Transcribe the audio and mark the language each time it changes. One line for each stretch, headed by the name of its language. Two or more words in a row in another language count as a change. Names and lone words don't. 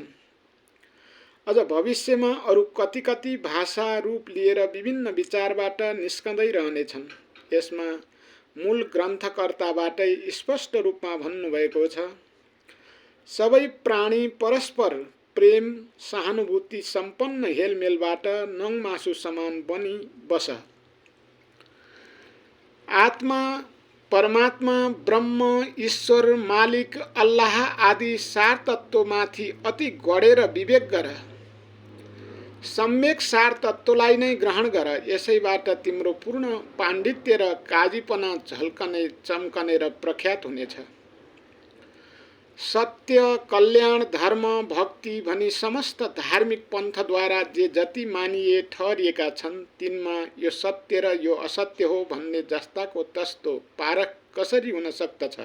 Nepali: अझ भविष्यमा अरू कति कति भाषा रूप लिएर विभिन्न विचारबाट निस्कँदै रहनेछन्। यसमा मूल ग्रन्थकर्ताबाटै स्पष्ट रूपमा भन्नुभएको छ, सबै प्राणी परस्पर प्रेम सहानुभूति सम्पन्न हेलमेलबाट नङमासु समान बनी बस। आत्मा, परमात्मा, ब्रह्म, ईश्वर, मालिक, अल्लाह आदि सार तत्त्वमाथि अति गढेर विवेक गर। सम्यक सार तत्त्वलाई नै ग्रहण गर। यसैबाट तिम्रो पूर्ण पाण्डित्य र काजीपना झल्कने, चम्कने र प्रख्यात हुनेछ। सत्य, कल्याण, धर्म, भक्ति भनी समस्त धार्मिक पन्थद्वारा जे जति मानिए ठहरिएका छन् तिनमा यो सत्य र यो असत्य हो भन्ने जस्ताको तस्तो पारख कसरी हुन सक्दछ?